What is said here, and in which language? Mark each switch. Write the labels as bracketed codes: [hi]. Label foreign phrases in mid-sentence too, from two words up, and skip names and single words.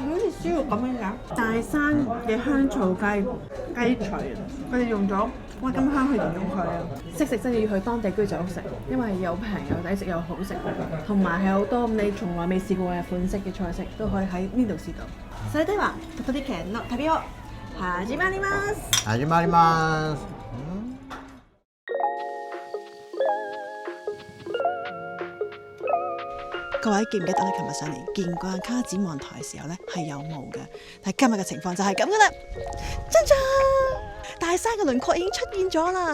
[yue] 佢好似燒肉咁樣㗎，大山嘅香草雞腿，佢哋用咗鬱金香去形容佢啊！識食真係要去當地居酒屋食，因為又平又抵食又好食，同埋係好多你從來未試過嘅款式嘅菜式都可以喺呢度試到。 [ja] それではここでの旅を始まります。始まります。 [yue] 各位記唔記得我哋琴日上嚟見掛卡展望台嘅時候咧係有霧嘅，但係今日嘅情況就係咁噶啦，真真大山嘅輪廓已經出現咗啦！